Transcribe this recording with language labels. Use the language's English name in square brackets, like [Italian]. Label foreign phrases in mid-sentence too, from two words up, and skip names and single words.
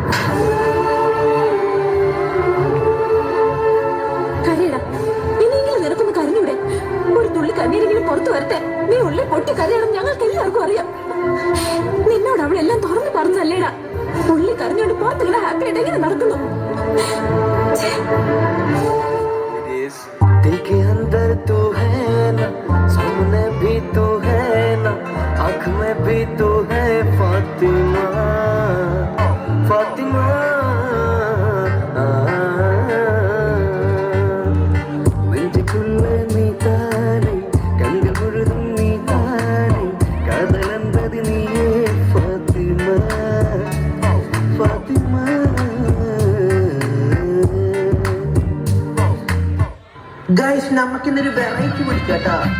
[Malayalam] കരയടാ, ഇനിയെങ്കിലും നിനക്കൊന്ന് കരഞ്ഞൂടെ? ഒരു തുള്ളി കണ്ണീരെങ്കിലും പുറത്തു വരട്ടെ. നീ ഉള്ളിൽ പൊട്ടി കരയണം, ഞങ്ങൾക്ക് എല്ലാവർക്കും അറിയാം. നിന്നോട് അവളെല്ലാം തുറന്നു പറഞ്ഞല്ലേടാ. ഉള്ളി കരഞ്ഞോണ്ട് പുറത്തിങ്ങനെ ഹാപ്പി ആയിട്ട് എങ്ങനെ നടക്കുന്നു? [Hindi] दिल के अंदर तू है ना, सामने भी तू है ना, आँख में भी तू है फातिमा फातिमा. [Tamil] நெஞ்சுக்குள்ள நீ தானே, கண்கள் முழுதும் நீ தானே, காதலந்தது நீயே ஃபாத்திமா ஃபாத்திமா. [Malayalam] ഗൈസ്, നമുക്കിന്നൊരു വെറൈറ്റി പിടിക്കാട്ടാ.